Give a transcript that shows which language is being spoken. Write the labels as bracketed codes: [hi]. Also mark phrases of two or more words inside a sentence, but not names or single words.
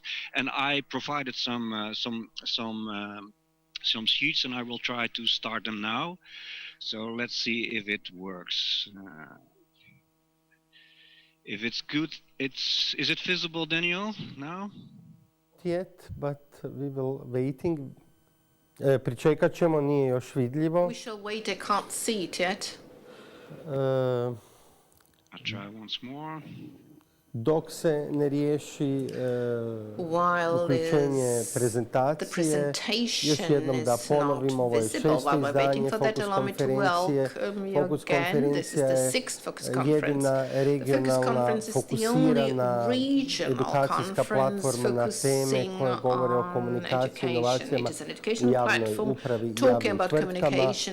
[en] And I provided some sheets, and I will try to start them now. So let's see if it works. If it's good, is it visible, Daniel, now? Yet, but we will waiting. [hr] Pričekat ćemo, nije još vidljivo. [en] We shall wait. I can't see it yet. I'll try once more. [hr] dok se ne riješi uključenje prezentacije. Još jednom da ponovim, ovo je 6. izdanje Fokus konferencije. Fokus konferencija je jedina regionalna fokusirana edukacijska platforma na teme koje govore o komunikaciji i inovacijama u javnoj upravi i javnim tvrtkama.